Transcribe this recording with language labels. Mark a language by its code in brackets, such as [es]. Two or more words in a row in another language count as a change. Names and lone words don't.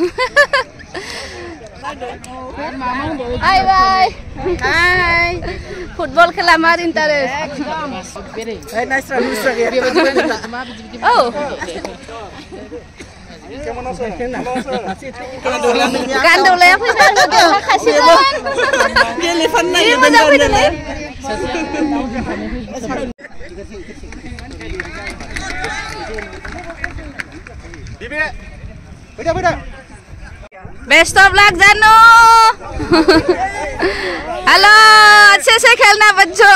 [en] Hi bye hi. [brx] फुटबल खेला मार इन्टारेस्ट। औ गान्दौलाया फैबाय [en] best of luck [brx] जानू। [hi] हेलो, अच्छे से खेलना बच्चों।